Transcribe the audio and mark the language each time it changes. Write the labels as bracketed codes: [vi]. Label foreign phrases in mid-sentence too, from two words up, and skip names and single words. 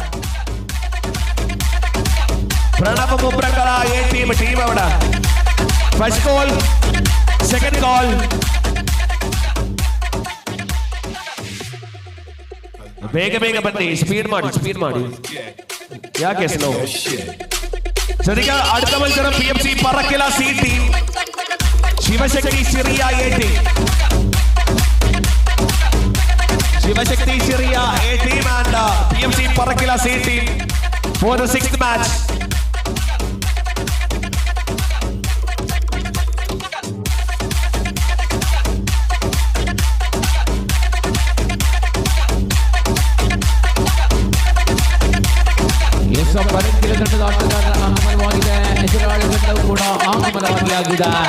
[kn] ಪ್ರಣವ ಮೂಪರಗಳ [en] A team [kn] ಅವಡ. [en] First call, second call. ಬೇಗ ಬೇಗ ಬನ್ನಿ, ಸ್ಪೀಡ್ ಮಾಡಿ. [kn] ಯಾಕೆ ಸ್ಲೋ? ಸರಿಗ [ml] അടുത്ത മത്സരം PMC പറക്കില C ടീം, ശിവശക്തി ചെറിയ A ടീം. [en] ശിവശക്തി ചെറിയ A ടീം and PMC പറക്കില C ടീം for the 6th match. [kn] ಪರಂಗಿಲ ತಂಡದ ಆಟಗಾರರ ಆಗಮನವಾಗಿದೆ, ಎದುರಾಳಿ ತಂಡವು ಕೂಡ ಆಗಮನವಾಗಿ ಆಗಿದೆ.